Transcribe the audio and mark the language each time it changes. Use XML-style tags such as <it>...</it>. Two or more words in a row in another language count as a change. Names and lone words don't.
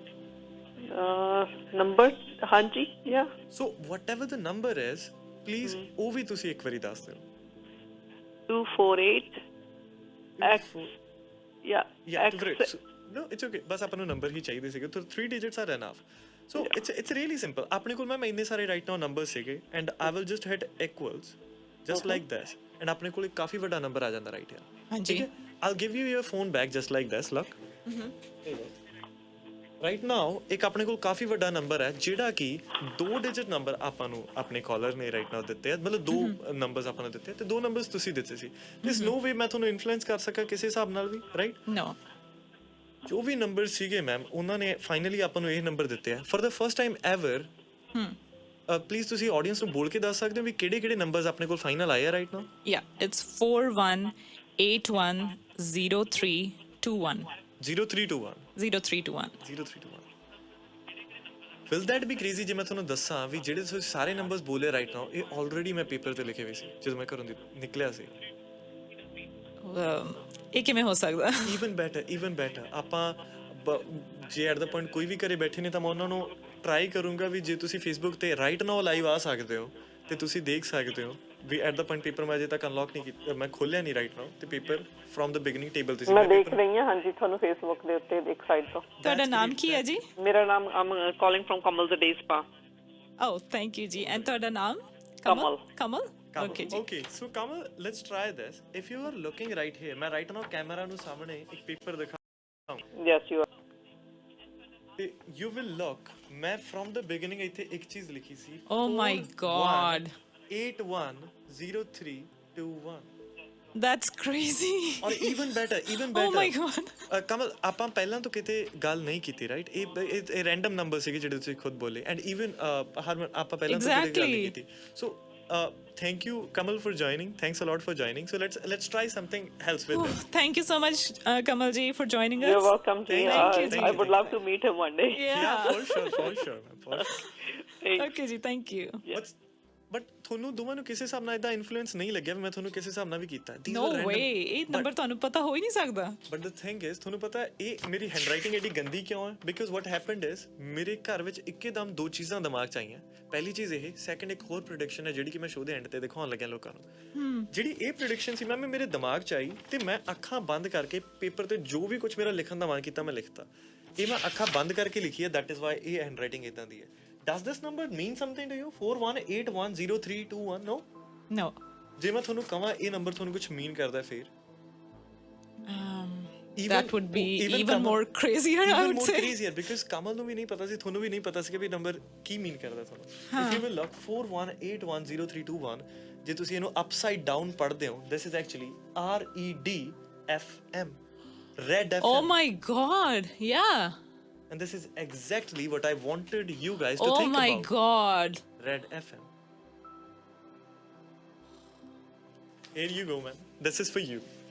<pa>ਨੰਬਰ, ਹਾਂਜੀ, ਯਾ।</pa> <en>so whatever the number is, please</en> <pa>ਉਹ ਵੀ ਤੁਸੀਂ ਇੱਕ ਵਾਰੀ ਦੱਸ ਦਿਓ। 248 X, ਯਾ, X।</pa> <en>No, it's okay.</en> <pa>ਬਸ ਆਪਾਂ ਨੂੰ ਨੰਬਰ ਹੀ ਚਾਹੀਦੇ ਸੀਗੇ, ਤਾਂ</pa> <en>3 digits are enough. So it's really simple.</en> <pa>ਆਪਣੇ ਕੋਲ ਮੈਂ ਇੰਨੇ ਸਾਰੇ</pa> <en>right now</en> <pa>ਨੰਬਰ ਸੀਗੇ</pa> <en>and I will just hit equals just like this and</en> <pa>ਆਪਣੇ ਕੋਲ ਇੱਕ ਕਾਫੀ ਵੱਡਾ ਨੰਬਰ ਆ ਜਾਂਦਾ</pa> <en>right here.</en> <pa>ਹਾਂਜੀ,</pa> <en>I'll give you your phone back just like this. Look. right now</en> <pa>ਇੱਕ ਆਪਣੇ ਕੋਲ ਕਾਫੀ ਵੱਡਾ ਨੰਬਰ ਹੈ ਜਿਹੜਾ ਕਿ 2</pa> <en>digit number</en> <pa>ਆਪਾਂ ਨੂੰ ਆਪਣੇ ਕਾਲਰ ਨੇ</pa> <en>right now</en> <pa>ਦਿੱਤੇ ਆ, ਮਤਲਬ 2 ਨੰਬਰਸ ਆਪਾਂ ਨੂੰ ਦਿੱਤੇ ਤੇ 2 ਨੰਬਰਸ ਤੁਸੀਂ ਦਿੱਤੇ ਸੀ।</pa> <en>this no way</en> <pa>ਮੈਂ ਤੁਹਾਨੂੰ ਇਨਫਲੂਐਂਸ ਕਰ ਸਕਾਂ ਕਿਸੇ ਹਿਸਾਬ ਨਾਲ ਵੀ, ਰਾਈਟ? ਨੋ। ਜੋ ਵੀ ਨੰਬਰ ਸੀਗੇ ਮੈਮ, ਉਹਨਾਂ ਨੇ ਫਾਈਨਲੀ ਆਪਾਂ ਨੂੰ ਇਹ ਨੰਬਰ ਦਿੱਤੇ ਆ</pa> <en>for the first time ever.</en> <pa>ਪਲੀਜ਼ ਤੁਸੀਂ ਆਡੀਅנס ਨੂੰ ਬੋਲ ਕੇ ਦੱਸ ਸਕਦੇ ਹੋ ਵੀ ਕਿਹੜੇ ਨੰਬਰਸ ਆਪਣੇ ਕੋਲ ਫਾਈਨਲ ਆਏ ਆ</pa> <en>right now? ya, it's 41810321</en> <pa>0321</pa> <en>Will that be crazy</en> <pa>ਜੇ ਮੈਂ ਤੁਹਾਨੂੰ ਦੱਸਾਂ ਵੀ ਜਿਹੜੇ ਤੁਸੀਂ ਸਾਰੇ ਨੰਬਰਸ ਬੋਲੇ</pa> <en>right now</en> <pa>ਇਹ ਆਲਰੇਡੀ ਮੈਂ ਪੇਪਰ ਤੇ ਲਿਖੇ ਹੋਏ ਸੀ ਜਦੋਂ ਮੈਂ ਘਰੋਂ ਨਿਕਲਿਆ ਸੀ। ਇਹ ਕਿਵੇਂ ਹੋ ਸਕਦਾ?</pa> <en>even better</en> <pa>ਆਪਾਂ ਜੇ</pa> <en>at the point</en> <pa>ਕੋਈ ਵੀ ਘਰੇ ਬੈਠੇ ਨੇ ਤਾਂ ਮੈਂ ਉਹਨਾਂ ਨੂੰ ਟਰਾਈ ਕਰੂੰਗਾ ਵੀ ਜੇ ਤੁਸੀਂ ਫੇਸਬੁੱਕ ਤੇ</pa> <en>right now</en> <pa>ਲਾਈਵ ਆ ਸਕਦੇ ਹੋ ਤੇ ਤੁਸੀਂ ਦੇਖ ਸਕਦੇ ਹੋ ਵੀ</pa> <en>at the point</en> <pa>ਪੇਪਰ ਮੈਂ ਅਜੇ ਤੱਕ ਅਨਲੌਕ ਨਹੀਂ ਕੀਤਾ, ਮੈਂ ਖੋਲਿਆ ਨਹੀਂ</pa> <en>right now</en> <pa>ਤੇ</pa> <en>paper from the beginning table</en> <pa>ਤੇ ਸੀ। ਮੈਂ ਦੇਖ ਰਹੀ ਹਾਂ, ਹਾਂਜੀ, ਤੁਹਾਨੂੰ ਫੇਸਬੁੱਕ ਦੇ ਉੱਤੇ ਇੱਕ ਸਾਈਡ ਤੋਂ। ਤੁਹਾਡਾ ਨਾਮ ਕੀ ਹੈ ਜੀ? ਮੇਰਾ ਨਾਮ,</pa> <en>I'm calling from Kamal the Day Spa. oh thank you ਜੀ। ਐਂਡ</en> <pa>ਤੁਹਾਡਾ ਨਾਮ?</pa> <en>ਕਮਲ। Okay ji. Okay, so Kamal, let's try this. If you are looking right here, मैं right now camera</en> <pa>ਨੂੰ ਸਾਹਮਣੇ ਇੱਕ ਪੇਪਰ ਦਿਖਾਉਂਦਾ।</pa> <en>Yes, you are. You will look, ਮੈਂ from the beginning</en> <pa>ਇੱਥੇ ਇੱਕ ਚੀਜ਼ ਲਿਖੀ ਸੀ।</pa> <en>Oh my God. 810321. That's crazy. Or even better. Oh my God.</en> <pa>Kamal, ਆਪਾਂ ਪਹਿਲਾਂ ਤੋਂ ਕਿਤੇ ਗੱਲ ਨਹੀਂ ਕੀਤੀ ਰਾਈਟ? ਇਹ ਰੈਂਡਮ ਨੰਬਰ ਸੀਗੇ ਜਿਹੜੇ ਤੁਸੀਂ ਖੁਦ ਬੋਲੇ</pa> <en>and even</en> <pa>ਹਰਮਨ ਆਪਾਂ ਪਹਿਲਾਂ ਤੋਂ ਕਿਤੇ ਗੱਲ ਨਹੀਂ ਕੀਤੀ।</pa> <en>So thank you Kamal for joining. Thanks a lot for joining. So let's try something else with this. Thank you so much Kamal ji for joining us. You're welcome ji. Thank you. I would love to meet him one day. Yeah, for sure. Okay ji, thank you.</en> <pa>But ਤੁਹਾਨੂੰ ਦੋਵਾਂ ਨੂੰ ਕਿਸੇ ਹਿਸਾਬ ਨਾਲ ਇਦਾਂ ਇਨਫਲੂਐਂਸ ਨਹੀਂ ਲੱਗਿਆ ਵੀ ਮੈਂ ਤੁਹਾਨੂੰ ਕਿਸੇ ਹਿਸਾਬ ਨਾਲ ਵੀ ਕੀਤਾ?</pa> <en>No way.</en> <pa>ਇਹ ਨੰਬਰ ਤੁਹਾਨੂੰ ਪਤਾ ਹੋ ਹੀ ਨਹੀਂ ਸਕਦਾ।</pa> <en>But the thing is,</en> <pa>ਤੁਹਾਨੂੰ ਪਤਾ ਇਹ ਮੇਰੀ ਹੈਂਡਰਾਈਟਿੰਗ ਐਡੀ ਗੰਦੀ ਕਿਉਂ ਹੈ?</pa> <en>Because what happened is</en> <pa>ਮੇਰੇ ਘਰ ਵਿੱਚ ਇੱਕਦਮ 2 ਚੀਜ਼ਾਂ ਦਿਮਾਗ 'ਚ ਆਈਆਂ। ਪਹਿਲੀ ਚੀਜ਼ ਇਹ, ਸੈਕੰਡ ਇੱਕ ਹੋਰ ਪ੍ਰੈਡਿਕਸ਼ਨ ਹੈ ਜਿਹੜੀ ਕਿ ਮੈਂ ਸ਼ੋਅ ਦੇ ਐਂਡ ਤੇ ਦਿਖਾਉਣ ਲੱਗਿਆ ਲੋਕਾਂ ਨੂੰ। ਜਿਹੜੀ ਇਹ ਪ੍ਰੈਡਿਕਸ਼ਨ ਸੀ ਮੈਮ, ਮੇਰੇ ਦਿਮਾਗ 'ਚ ਆਈ ਤੇ ਮੈਂ ਅੱਖਾਂ ਬੰਦ ਕਰਕੇ ਪੇਪਰ ਤੇ ਜੋ ਵੀ ਕੁਝ ਮੇਰਾ ਲਿਖਣ ਦਾ ਮਨ ਕੀਤਾ ਮੈਂ ਲਿਖਤਾ। ਇਹ ਮੈਂ ਅੱਖਾਂ ਬੰਦ ਕਰਕੇ ਲਿਖੀ ਹੈ,</pa> <en>that is why</en> <pa>ਇਹ ਹੈਂਡਰਾਈਟਿੰਗ ਇਦਾਂ ਦੀ ਹੈ।</pa> <en>Does this number mean something to you? 41810321? No.</en> <pa>ਜੇ ਮੈਂ ਤੁਹਾਨੂੰ ਕਹਾਂ ਇਹ ਨੰਬਰ ਤੁਹਾਨੂੰ ਕੁਝ ਮੀਨ ਕਰਦਾ ਫਿਰ?</pa> <en>That would be even more crazier, I would say. Crazier because</en> <pa>Kamal ਨੂੰ ਵੀ ਨਹੀਂ ਪਤਾ ਸੀ, ਤੁਹਾਨੂੰ ਵੀ ਨਹੀਂ ਪਤਾ ਸੀ ਕਿ ਵੀ ਨੰਬਰ ਕੀ ਮੀਨ ਕਰਦਾ ਤੁਹਾਨੂੰ।</pa> <en>If you will look 41810321,</en> <pa>ਜੇ ਤੁਸੀਂ ਇਹਨੂੰ</pa> <en>upside down</en> <pa>ਪੜ੍ਹਦੇ ਹੋ,</pa> <en>this is actually REDFM, Red FM. Oh my God, yeah. and this is exactly what I wanted you guys to Oh think my about. god. Red FM. Here you go, man. This is for you.</en>